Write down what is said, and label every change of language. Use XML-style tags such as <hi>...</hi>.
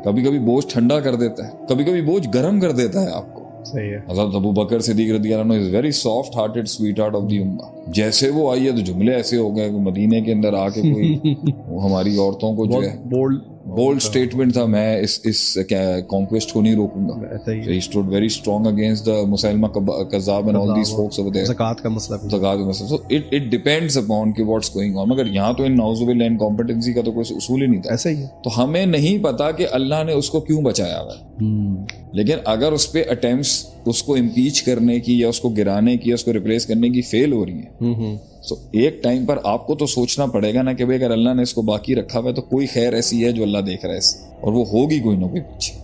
<ur>کبھی کبھی بوجھ ٹھنڈا کر دیتا ہے, کبھی کبھی بوجھ گرم کر دیتا ہے آپ کو. صحیح ہے.</ur> <en>حضرت Abu Bakr Siddiq رضی اللہ عنہ is very soft hearted sweet heart of the ummah.</en> <ur>جیسے وہ آئی ہے تو جملے ایسے ہو گئے کہ مدینے کے اندر آ کے کوئی ہماری عورتوں کو جو ہے بولڈ سٹیٹمنٹ تھا, میں اس کانکویسٹ کو نہیں روکوں گا.</ur> <en>He stood very strong against the Musailama Kazzab and all these folks over there.</en> <ur>زکوٰۃ کا مسئلہ, زکوٰۃ کا مسئلہ.</ur> <en>So it depends upon کہ what's going on.</en> <ur>مگر یہاں تو ان نعوذ باللہ انکمپٹنسی کا تو کوئی اصول ہی نہیں تھا. ایسا ہی ہے. تو ہمیں نہیں پتا کہ اللہ نے اس کو کیوں بچایا ہوا ہے, لیکن اگر اس پہ اٹیمپٹس اس کو امپیچ کرنے کی, یا اس کو گرانے کی, یا اس کو ریپلیس کرنے کی فیل ہو رہی ہیں, تو ایک ٹائم پر آپ کو تو سوچنا پڑے گا نا کہ بھائی اگر اللہ نے اس کو باقی رکھا ہوا ہے تو کوئی خیر ایسی ہے جو اللہ دیکھ رہا ہے اس, اور وہ ہوگی کوئی نہ کوئی پیچھے.</ur>